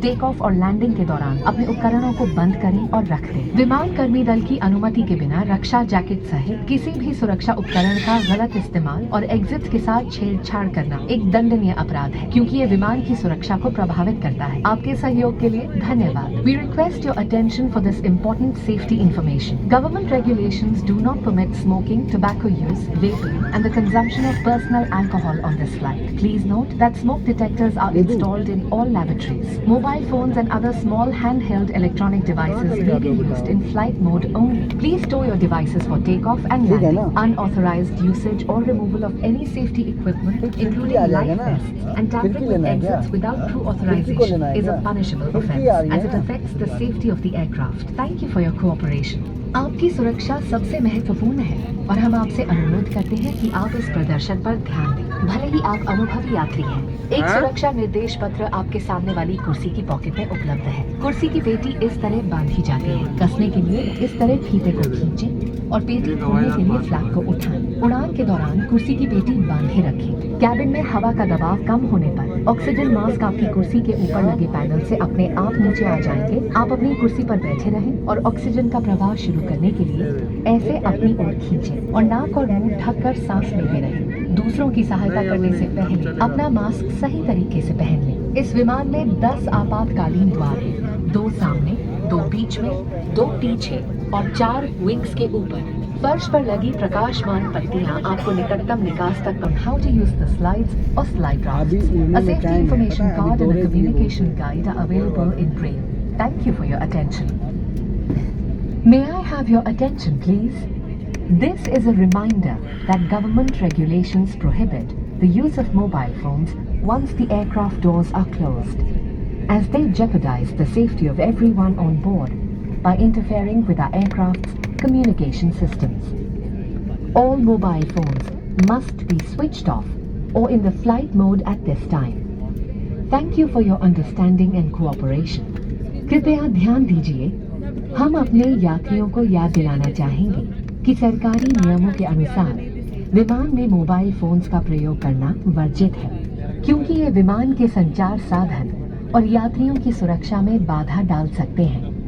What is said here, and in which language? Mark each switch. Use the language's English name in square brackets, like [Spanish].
[Hindi] Take off और landing के दौरान अपने उपकरणों को बंद करें और रख दें। विमान कर्मी दल की अनुमति के बिना रक्षा जैकेट सहित किसी भी सुरक्षा उपकरण का गलत इस्तेमाल और एग्जिट के साथ छेड़छाड़ करना एक दंडनीय अपराध है, क्योंकि ये विमान की सुरक्षा को प्रभावित करता है। आपके सहयोग के लिए धन्यवाद। [English] We request your attention for this important safety information. Government regulations do not permit smoking, tobacco use, vaping, and the consumption of personal alcohol on this flight. Please note that smoke detectors are installed in all lavatories. Mobile phones and other small handheld electronic devices may be used in flight mode only. Please store your devices for takeoff and landing. Unauthorized usage or removal of any safety equipment, including life vests, and tampering with exits without crew authorization is a punishable offense, as it affects the safety of the aircraft. Thank you for your cooperation. [Hindi] आपकी सुरक्षा सबसे महत्वपूर्ण है और हम आपसे अनुरोध करते हैं कि आप इस प्रदर्शन पर ध्यान दें। भले ही आप अनुभवी यात्री हैं, एक सुरक्षा निर्देश पत्र आपके सामने वाली कुर्सी की पॉकेट में उपलब्ध है। कुर्सी की पेटी इस तरह बांधी जाती है। कसने के लिए इस तरह फीते को खींचें और पेटी खोलने के लिए फ्लैप को उठाएं। उड़ान के दौरान कुर्सी की पेटी बांधे रखें। कैबिन में हवा का दबाव कम होने पर ऑक्सीजन मास्क आपकी कुर्सी के ऊपर लगे पैनल से अपने आप नीचे आ जाएंगे। आप अपनी कुर्सी पर बैठे रहें और ऑक्सीजन का प्रवाह शुरू करने के लिए ऐसे अपनी ओर खींचें और नाक और मुंह ढककर सांस लेते रहें। दूसरों की सहायता करने से पहले अपना मास्क सही तरीके से पहन लें। इस विमान में 10 आपातकालीन द्वार हैं, 2 सामने, 2 बीच में, 2 पीछे और 4 विंग्स के ऊपर। फर्श पर लगी प्रकाशमान पट्टियां आपको निकटतम निकास तक [English] How to use the slides और slide rafts. A safety information card and a communication guide are available in Braille. Thank you for your attention. May I have your attention, please? This is a reminder that government regulations prohibit the use of mobile phones once the aircraft doors are closed, as they jeopardize the safety of everyone on board by interfering with our aircraft's communication systems. All mobile phones must be switched off or in the flight mode at this time. Thank you for your understanding and cooperation. [Hindi] कृपया ध्यान दीजिए, हम अपने यात्रियों को याद दिलाना चाहेंगे कि सरकारी नियमों के अनुसार विमान में मोबाइल फोन्स का प्रयोग करना वर्जित है, क्योंकि ये विमान के संचार साधन और यात्रियों की सुरक्षा में बाधा डाल सकते हैं।